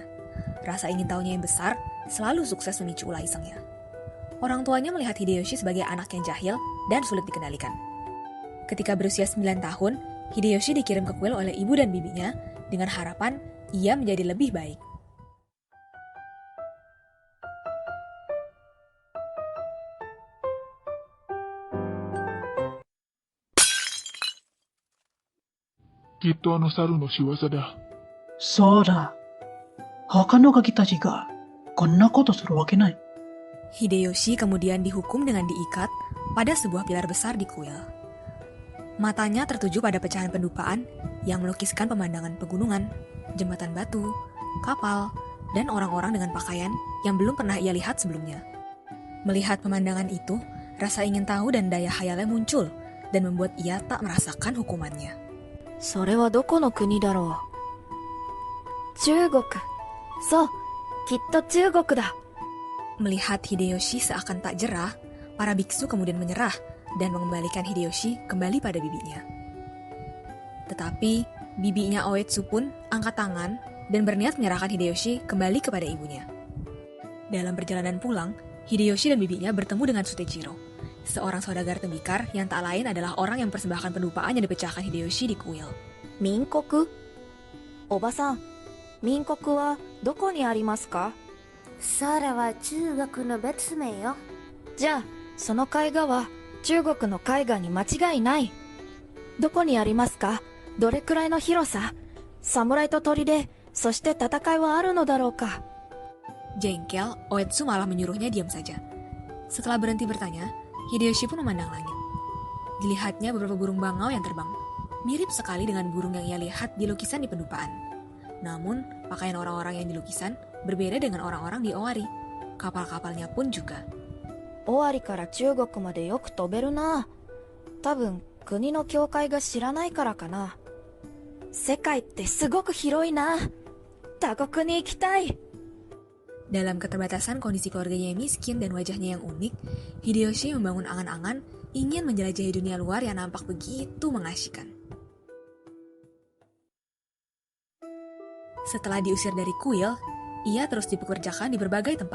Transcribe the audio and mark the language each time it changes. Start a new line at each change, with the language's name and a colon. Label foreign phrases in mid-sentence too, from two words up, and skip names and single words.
Indonesian: Rasa ingin tahunya yang besar selalu sukses memicu ulah isengnya. Orang tuanya melihat Hideyoshi sebagai anak yang jahil dan sulit dikendalikan. Ketika berusia 9 tahun, Hideyoshi dikirim ke kuil oleh ibu dan bibinya dengan harapan ia menjadi lebih baik.
Japanese: きっと猿の仕業だ. そうだ。他のガキたちがこんなことするわけない。
Indonesian: Hideyoshi kemudian dihukum dengan diikat pada sebuah pilar besar di kuil. Matanya tertuju pada pecahan pendupaan yang melukiskan pemandangan pegunungan, jembatan batu, kapal, dan orang-orang dengan pakaian yang belum pernah ia lihat sebelumnya. Melihat pemandangan itu, rasa ingin tahu dan daya khayalnya muncul dan membuat ia tak merasakan hukumannya.
Japanese: それはどこの国だろう。中国。そう、きっと中国だ。
Indonesian: Melihat Hideyoshi seakan tak jerah, para biksu kemudian menyerah dan mengembalikan Hideyoshi kembali pada bibinya. Tetapi, bibinya Oetsu pun angkat tangan dan berniat menyerahkan Hideyoshi kembali kepada ibunya. Dalam perjalanan pulang, Hideyoshi dan bibinya bertemu dengan Sutejiro, seorang saudagar tembikar yang tak lain adalah orang yang mempersembahkan pendupaan yang dipecahkan Hideyoshi di kuil.
Japanese: 民国？おばさん、民国はどこにありますか？それは中国の別名よ。じゃあ、その絵画は中国の絵画に間違いない。どこにありますか？どれくらいの広さ？侍と砦、そして戦いはあるのだろうか？
Indonesian: Jengkel, Oetsu malah menyuruhnya diam saja. Setelah berhenti bertanya, Hideyoshi pun memandang langit. Dilihatnya beberapa burung bangau yang terbang, mirip sekali dengan burung yang ia lihat di lukisan di pendupaan. Namun, pakaian orang-orang yang di lukisan berbeda dengan orang-orang di Owari. Kapal-kapalnya pun juga.
Japanese: 尾張から中国までよく飛べるな。多分、国の境界が知らないからかな。世界ってすごく広いな。他国に行きたい。
Indonesian: Dalam keterbatasan kondisi keluarganya yang miskin dan wajahnya yang unik, Hideyoshi membangun angan-angan ingin menjelajahi dunia luar yang nampak begitu mengasyikan. Setelah diusir dari kuil, ia terus dipekerjakan di berbagai tempat.